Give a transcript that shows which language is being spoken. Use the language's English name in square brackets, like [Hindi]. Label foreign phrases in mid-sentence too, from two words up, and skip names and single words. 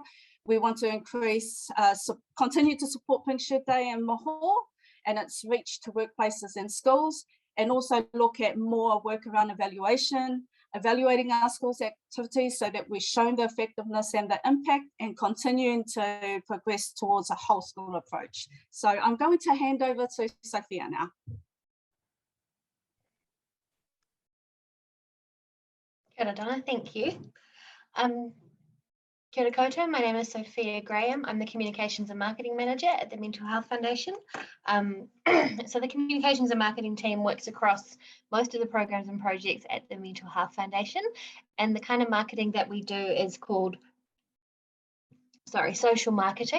[English] We want to continue to support Pink Shirt Day and mahi and its reach to workplaces and schools, and also look at more work around evaluating our schools' activities so that we've shown the effectiveness and the impact, and continuing to progress towards a whole school approach. So I'm going to hand over to Sophia now. [Māori] Kia ora, Donna, [English] thank you. [Māori] Kia ora koutou, [English] my name is Sophia Graham. I'm the Communications and Marketing Manager at the Mental Health Foundation. So the Communications and Marketing team works across most of the programs and projects at the Mental Health Foundation, and the kind of marketing that we do is called, social marketing.